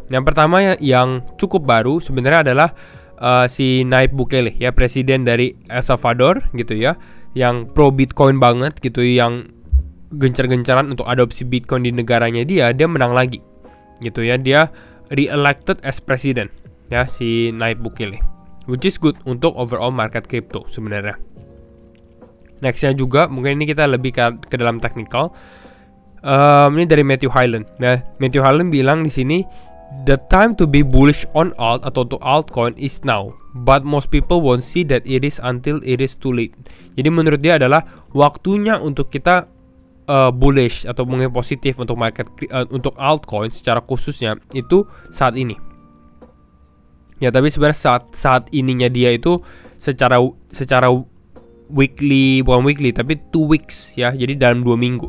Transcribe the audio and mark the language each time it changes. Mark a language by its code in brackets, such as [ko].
[id] Yang pertama yang cukup baru sebenarnya adalah si Nayib Bukele ya, presiden dari El Salvador gitu ya, yang pro Bitcoin banget gitu, yang gencar-gencaran untuk adopsi Bitcoin di negaranya dia menang lagi gitu ya. [en] Dia re-elected as president ya, si Nayib Bukele, which is good untuk overall market crypto sebenarnya. [id] Nextnya juga mungkin ini kita lebih ke dalam technical. Ini dari Matthew Hyland. [en] Nah, Matthew Hyland [id] bilang di sini, [en] the time to be bullish on alt atau to altcoin is now, but most people won't see that it is until it is too late. [id] Jadi menurut dia adalah waktunya untuk kita bullish atau mungkin positif untuk market untuk altcoin secara khususnya itu saat ini. Ya, tapi sebenarnya saat ininya dia itu secara weekly, bukan weekly tapi 2 weeks ya. Jadi dalam 2 minggu.